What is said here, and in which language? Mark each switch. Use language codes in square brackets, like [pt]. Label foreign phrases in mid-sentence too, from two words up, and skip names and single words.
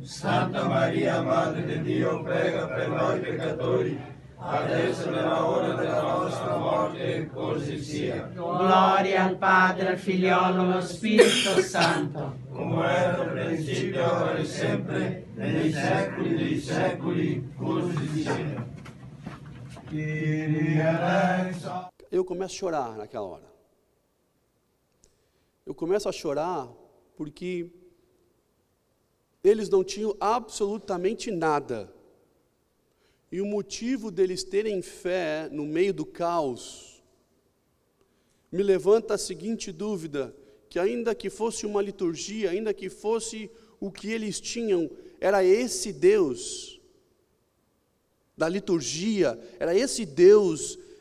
[it] Santa Maria, Madre di Dio, prega per noi peccatori, adesso nella ora della nostra morte, così sia. Gloria al Padre, al Figliolo, allo Spirito Santo. Come era al principio, ora e sempre, nei secoli dei secoli, così sia. [pt] Eu começo a chorar naquela hora. Eu começo a chorar porque eles não tinham absolutamente nada. E o motivo deles terem fé no meio do caos me levanta a seguinte dúvida, que ainda que fosse uma liturgia, ainda que fosse o que eles tinham, era esse Deus da liturgia, era esse Deus